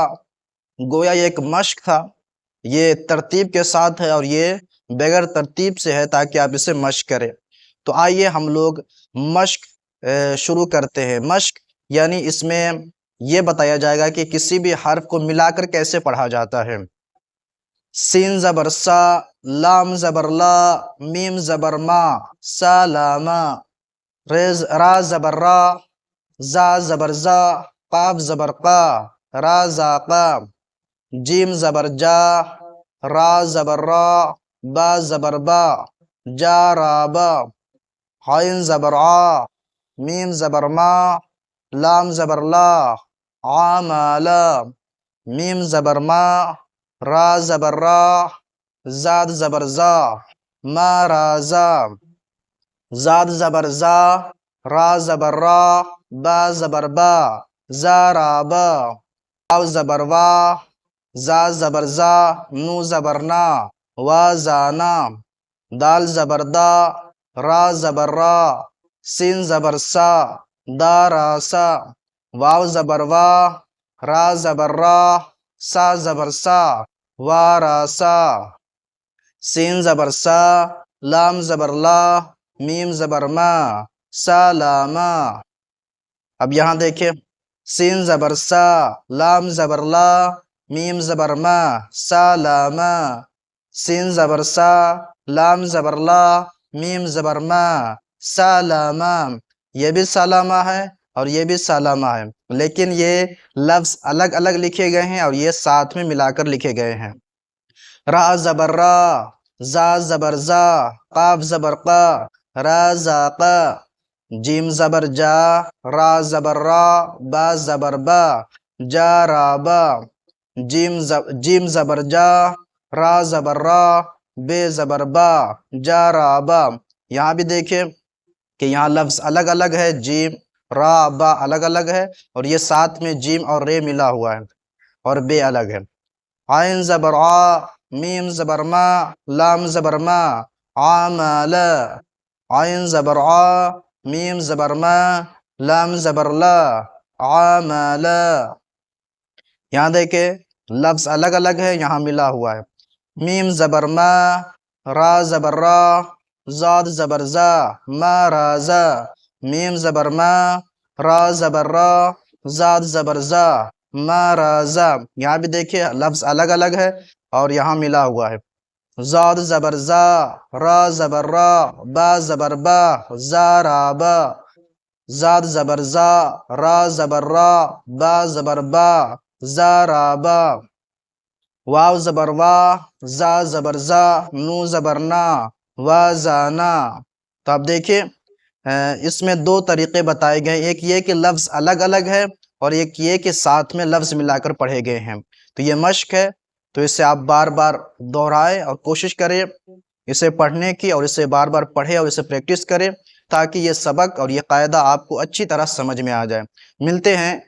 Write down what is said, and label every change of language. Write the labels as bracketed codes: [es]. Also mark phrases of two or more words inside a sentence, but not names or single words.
[ur] گویا یہ ایک مشق تھا، یہ ترتیب کے ساتھ ہے اور یہ بغیر ترتیب سے ہے تاکہ آپ اسے مشق کریں۔ تو آئیے ہم لوگ مشق شروع کرتے ہیں۔ مشق یعنی اس میں یہ بتایا جائے گا کہ کسی بھی حرف کو ملا کر کیسے پڑھا جاتا ہے۔ سین زبر سا، لام زبر لا، میم زبر ما، سالاما، را زبر را، زا زبر زا، قاف زبر قا، را زاقا، جیم زبر جا، را زبر را، با زبر با، جا را با، عین زبر آ، میم زبر ما، لام زبر لا، عامالا، میم زبر ما، را زبر را، زاد زبر زا، ما رازا، زاد زبر زا، را زبر را، با زبر با، زا را با، واو زبر وا، زا زبر زا، نو زبر نا، وا زانا، دال زبر دا، را زبر را، سین زبر سا، دا را سا، واو زبر وا، را زبر را، سا زبر سا، وا را سا، سین زبر سا، لام زبر لا، میم زبر ما، سالاما۔ اب یہاں دیکھیں، سین زبر سا، لام زبر لا، میم زبر ما، سالاما، سین زبر سا، لام زبر لا، میم زبر ما، سالاما۔ یہ بھی سالامہ ہے اور یہ بھی سالامہ ہے، لیکن یہ لفظ الگ الگ لکھے گئے ہیں اور یہ ساتھ میں ملا کر لکھے گئے ہیں۔ را زبر را، زا زبر زا، قاف زبر قا، را زاقا، جیم زبر جا، را زبر را، با زبر با، جا را با، جیم زبر جا، را زبر را، بے زبر با، جا را با۔ یہاں بھی دیکھیں کہ یہاں لفظ الگ الگ ہے، جیم را با الگ الگ ہے، اور یہ ساتھ میں جیم اور رے ملا ہوا ہے، اور بے الگ ہے۔ عین زبر آ، میم زبر ما، لام زبر ما، عامل، عین زبر آ، میم زبر ما، لام زبر لا، عامل۔ یہاں دیکھیں لفظ الگ الگ ہے، یہاں ملا ہوا ہے۔ میم زبر ما، را زبر را، زاد زبر زا، ما رازا، میم زبر ما، را زبر را، زاد زبر زا، ما رازا۔ یہاں بھی دیکھیں لفظ الگ الگ ہے اور یہاں ملا ہوا ہے۔ زاد زبر زا، را زبر را، با زبر با، زا را با، زاد زبر زا، را زبر را، با زبر با، زا را با، واو زبر وا، زا زبر زا، نو زبر نا، وا زانا۔ تو آپ دیکھیں اس میں دو طریقے بتائے گئے، ایک یہ کہ لفظ الگ الگ ہے، اور ایک یہ کہ ساتھ میں لفظ ملا کر پڑھے گئے ہیں۔ تو یہ مشق ہے، تو اسے آپ بار بار دہرائیں اور کوشش کریں اسے پڑھنے کی، اور اسے بار بار پڑھیں اور اسے پریکٹس کریں، تاکہ یہ سبق اور یہ قاعدہ آپ کو اچھی طرح سمجھ میں آ جائے۔